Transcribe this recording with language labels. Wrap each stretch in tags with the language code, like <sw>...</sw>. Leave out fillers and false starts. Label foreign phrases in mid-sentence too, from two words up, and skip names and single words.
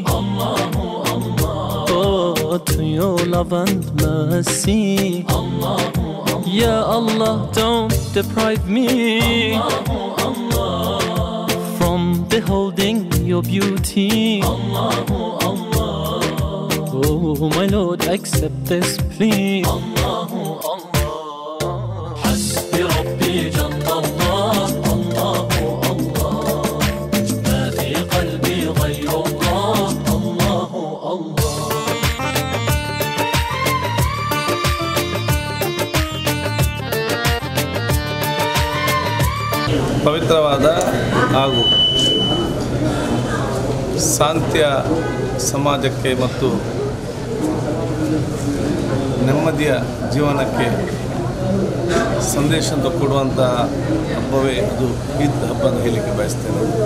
<ar>الله الله,</ar> <en>oh, to your love and mercy,</en> <ar>الله الله يا الله,</ar> <en>don't deprive me,</en> <ar>الله الله,</ar> <en>from beholding your beauty,</en> <ar>الله الله,</ar> <en>oh my Lord, accept this plea,</en> <ar>الله الله. ربي جل الله الله الله ما في قلبي غير الله الله الله.</ar> <kn>ಪವಿತ್ರವಾದ ಹಾಗೂ ಶಾಂತಿಯ ಸಮಾಜಕ್ಕೆ ಮತ್ತು ನೆಮ್ಮದಿಯ ಜೀವನಕ್ಕೆ ಸಂದೇಶ ಕೊಡುವಂಥ ಹಬ್ಬವೇ ಅದು ಈದ್ ಹಬ್ಬ ಅಂತ ಹೇಳಲಿಕ್ಕೆ ಬಯಸ್ತೇನೆ.</kn>